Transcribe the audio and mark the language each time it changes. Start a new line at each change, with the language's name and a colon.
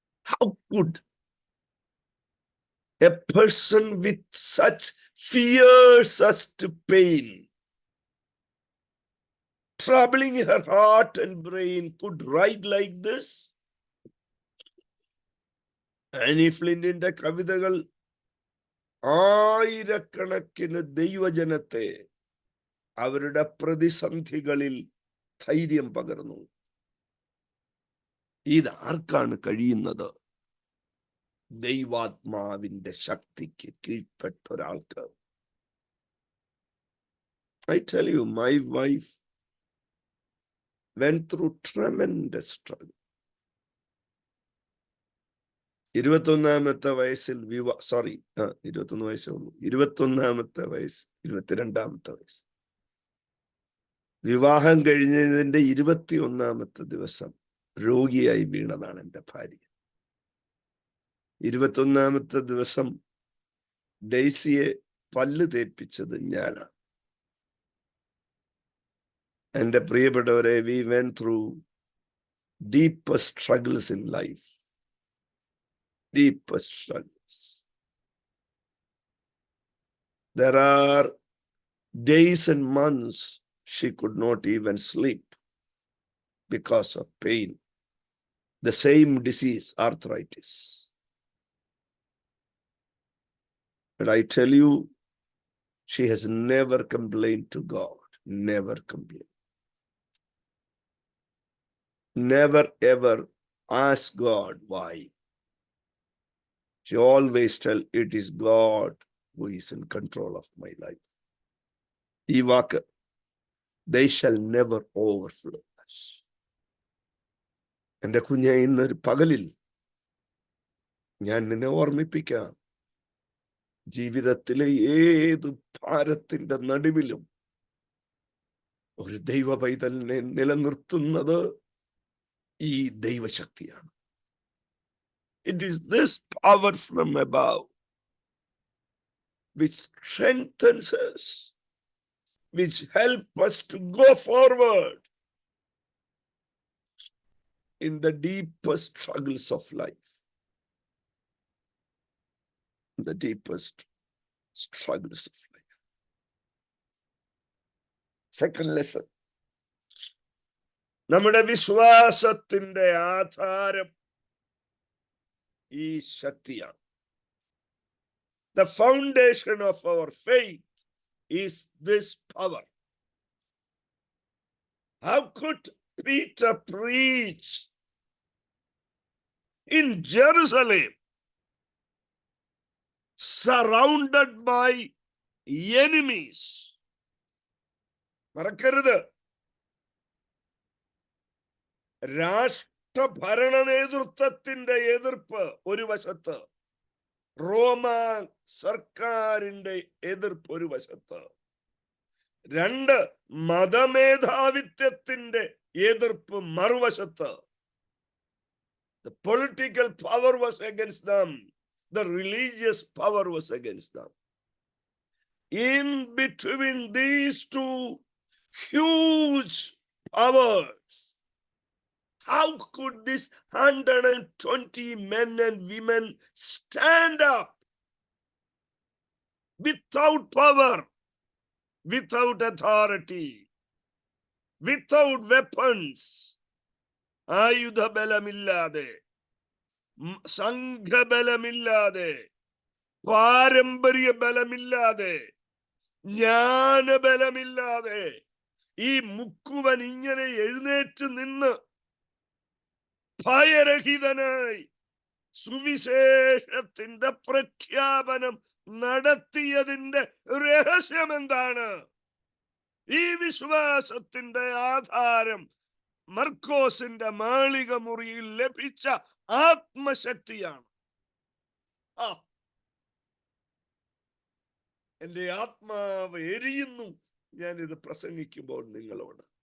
English: How could a person with such fiercest pain, troubling her heart and brain, could write like this?
Malayalam: Annie ഫ്ലിന്റിന്റെ കവിതകൾ ആയിരക്കണക്കിന് ദൈവജനത്തെ അവരുടെ പ്രതിസന്ധികളിൽ ധൈര്യം പകർന്നു. ഇതാർക്കാണ് കഴിയുന്നത്? ദൈവാത്മാവിന്റെ ശക്തിക്ക് കീഴ്പ്പെട്ട ഒരാൾക്ക്.
English: I tell you, my wife went through tremendous struggle.
Malayalam: 21-ാമത്തെ വയസ്സിൽ 21 വയസ്സേ ഉള്ളൂ. 21-ാമത്തെ വയസ്സ്, 22-ാമത്തെ വയസ്സ് വിവാഹം കഴിഞ്ഞതിന്റെ 21-ാമത്തെ ദിവസം രോഗിയായി വീണതാണ് എൻ്റെ ഭാര്യ. 21-ാമത്തെ ദിവസം ഡെയ്സിയെ പല്ല് തേപ്പിച്ചത് ഞാനാണ്. എൻ്റെ പ്രിയപ്പെട്ടവരെ,
English: we went through deepest struggles in life. Deepest struggles. There are days and months she could not even sleep because of pain. The same disease, arthritis. But I tell you, she has never complained to God. Never complained. Never ever asked God why. She always tell, it is God who is in control of my life.
Malayalam: ഈ വാക്ക്,
English: they shall never overflow us.
Malayalam: എൻ്റെ കുഞ്ഞെ, ഇന്നൊരു പകലിൽ ഞാൻ നിന്നെ ഓർമ്മിപ്പിക്കാം, ജീവിതത്തിലെ ഏത് ഭാരത്തിന്റെ നടുവിലും ഒരു ദൈവ പൈതലിനെ നിലനിർത്തുന്നത് ഈ ദൈവശക്തിയാണ്.
English: It is this power from above which strengthens us, which help us to go forward in the deepest struggles of life. The deepest struggles of life. Second lesson.
Malayalam: നമ്മുടെ വിശ്വാസത്തിന്റെ ആധാരം ഈ ശക്തിയാണ്.
English: The foundation of our faith is this power. How could Peter preach in Jerusalem, surrounded by enemies?
Malayalam: മറക്കരുത്, രാഷ്ട്രഭരണ നേതൃത്വത്തിന്റെ എതിർപ്പ് ഒരു വശത്ത്, റോമ സർക്കാരിന്റെ എതിർപ്പ് ഒരു വശത്ത്, രണ്ട് മതമേധാവിത്വത്തിന്റെ എതിർപ്പ് മറുവശത്ത്.
English: The political power was against them. The religious power was against them. In between these two huge powers, how could this 120 men and women stand up without power, without authority, without weapons,
Malayalam: ആയുധബലമില്ലാതെ, സംഘബലമില്ലാതെ, പാരമ്പര്യ ബലമില്ലാതെ, ജ്ഞാനബലമില്ലാതെ ഈ മുക്കുവൻ ഇങ്ങനെ എഴുന്നേറ്റ് നിന്ന് ഭയരഹിതനായി സുവിശേഷത്തിന്റെ പ്രഖ്യാപനം നടത്തിയതിന്റെ രഹസ്യം എന്താണ്? ഈ വിശ്വാസത്തിന്റെ ആധാരം മർക്കോസിന്റെ മാളിക മുറിയിൽ ലഭിച്ച ആത്മശക്തിയാണ്. എന്റെ ആത്മാവ് എരിയുന്നു ഞാനിത് പ്രസംഗിക്കുമ്പോൾ നിങ്ങളോട്.